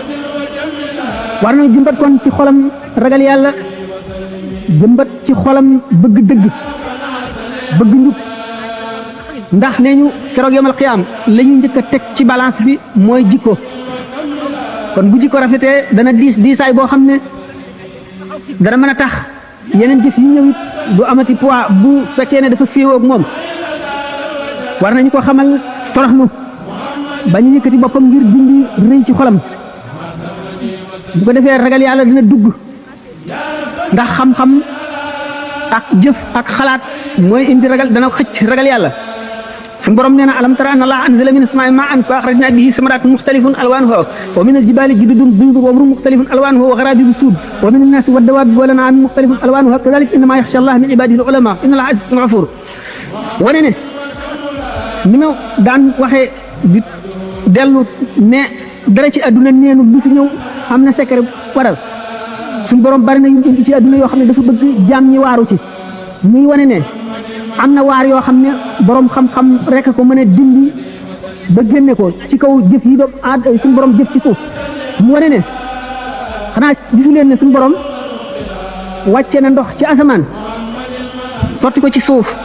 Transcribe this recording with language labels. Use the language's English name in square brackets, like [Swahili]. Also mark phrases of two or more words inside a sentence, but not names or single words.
[Wolof] war na jëmbat kon ci xolam ragal yàlla jëmbat ci xolam bëgg dëgg bëgg njub ndax nee ñu keroog yomal xiyaam la ñu njëkk a teg ci balance bi mooy jikko kon bu jikko rafetee dana diisaay boo xam ne dana mën a tax yeneen jëf yi ñëw it du amati poids bu fekkee ne dafa féewoo ak moom war nañu ko xamal toroxlu bañ a yëkkati boppam ngir dindi rëy ci xolam bu ko defee ragal yàlla dina dugg ndax xam-xam ak jëf ak xalaat mooy indi ragal dana xëcc ragal yàlla suñu borom nee na [Arabic] ألم تر أن الله أنزل من السماء ماء فأخرجنا به ثمرات مختلف ألوانها ومن الجبال جدد بيض وحمر مختلف ألوانها وغرابيب سود ومن الناس والدواب والأنعام مختلف ألوانها كذلك إنما يخشى الله من عباده العلماء إن الله عزيز غفور [Wolof] wane ne ni ma daan waxee di dellu ne dara ci àdduna neenu lu fi ñëw am na secret waral suñu borom bari na yu indi ci àdduna yoo xam ne dafa bëgg jaam ñi waaru ci muy wane ne am na waar yoo xam ne borom xam-xam rek ko mën a dindi ba génne ko ci kaw jëf yi doom suñu borom jëf ci suuf mu wane ne xanaa gisu leen ne suñu borom wàcce na ndox ci asamaan sotti ko ci suuf